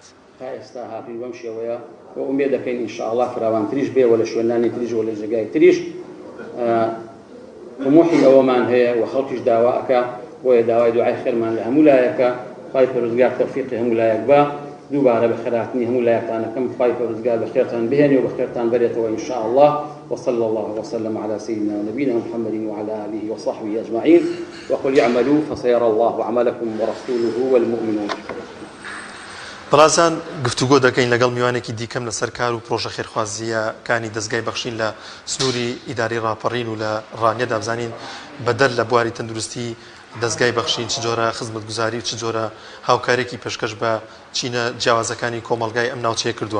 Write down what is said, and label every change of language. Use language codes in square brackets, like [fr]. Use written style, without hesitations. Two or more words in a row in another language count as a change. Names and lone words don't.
[ckb] تا ئێستا هاتووی بەم شێوەیە بۆ ئومێد دەکەین ئینشاءالله فراوانتریش بێ وە لە شوێنانی تریش وە لە جێگای تریش طموحی ئەوەمان هەیە و خەڵکیش داواکە بۆیە داوای دوعای خێرمان لە هەموو لایەکە خی پەروەردگار تەوفیقی هەموو لایەک بە دووبارە بە خێراتنی هەموو لایەکانەکەم خی پەروەردگار بە خێرتان بهێنێ و بە خێرتان بەرێتەوە ئینشاءالله [ar] وصلى الله وسلم على سيدنا ونبينا محمد وعلى آله وصحبه أجمعين وقل اعملوا فسيرى الله عملكم ورسوله والمؤمنون. [ckb] بەڵازان گفتوگۆ دەکەین لەگەڵ میوانێکی دیکەم لەسەر کار و پرۆژە خێرخوازیەکانی دەستگای بەخشین لە سنووری ئیداری ڕاپەڕین و لە ڕانیەدا بزانین بەدەر لە بواری تەندروستی دەستگای بەخشین چ جۆرە خزمەتگوزاری چ جۆرە هاوکارێکی پێشکەش بە چینە جیاوازەکانی کۆمەلگای ئەم ناوچەیە کردووە.